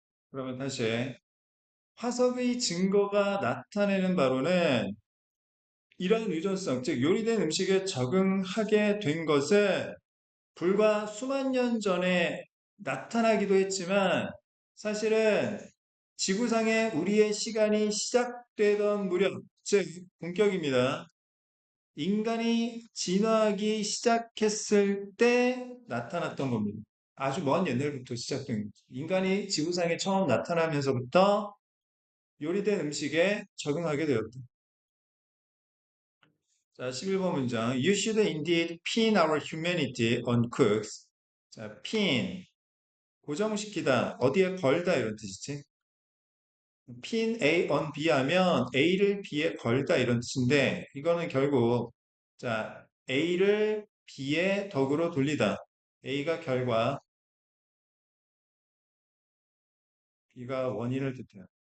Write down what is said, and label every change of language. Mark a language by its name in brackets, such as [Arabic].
[Korean] 그러면 다시 화석의 증거가 나타내는 바로는 이런 유전성, 즉 요리된 음식에 적응하게 된 것은 불과 수만 년 전에 나타나기도 했지만 사실은 지구상에 우리의 시간이 시작되던 무렵, 즉 본격입니다. 인간이 진화하기 시작했을 때 나타났던 겁니다. 아주 먼 옛날부터 시작된 거죠. 인간이 지구상에 처음 나타나면서부터 요리된 음식에 적응하게 되었다. 자, 11번 문장. [English] You should indeed pin our humanity on cooks. [Korean] 자, pin. 고정시키다. 어디에 걸다 이런 뜻이지. [English] pin A on B [Korean] 하면 A를 B에 걸다 이런 뜻인데 이거는 결국 자, A를 B의 덕으로 돌리다. A가 결과, B가 원인을 뜻해요.